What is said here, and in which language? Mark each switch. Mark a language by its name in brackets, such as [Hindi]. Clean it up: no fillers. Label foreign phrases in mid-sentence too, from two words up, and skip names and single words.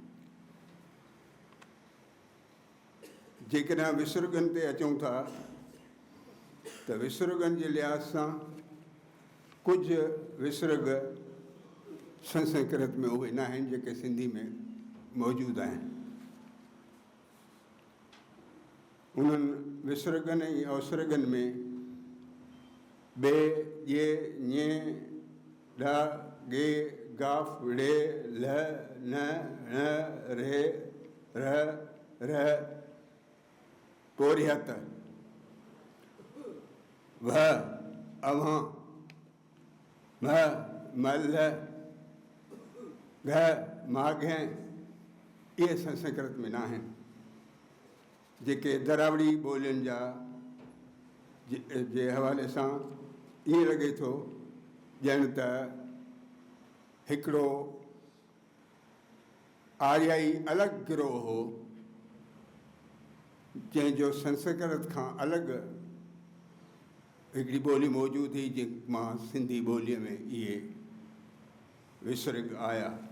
[Sindhi] जेकॾहिं विसुर्गनि ते अचूं था त विसुर्गनि जे लिहाज़ सां कुझु विसुर्ग संस्कृत में उहे न आहिनि जेके सिंधी में मौजूदु आहिनि। उन्हनि विसुर्गनि ऐं अवसुर्गनि में ॿे, ॼे, ञे, ढ, ॻे, गाफ, ड़े, ल, न, ण, रे, र, पोरियत, व, अव्हां, म, मल, घ, माघे, इहे संस्कृत में न आहिनि। जेके दरावड़ी ॿोलियुनि जा जे हवाले सां ईअं लॻे थो ॼण त हिकिड़ो आर्याई अलॻि गिरोह हो जंहिंजो संस्कृत खां अलॻि हिकिड़ी ॿोली मौजूदु हुई, जंहिं मां सिंधी ॿोलीअ में इहे विसुर्ग आया।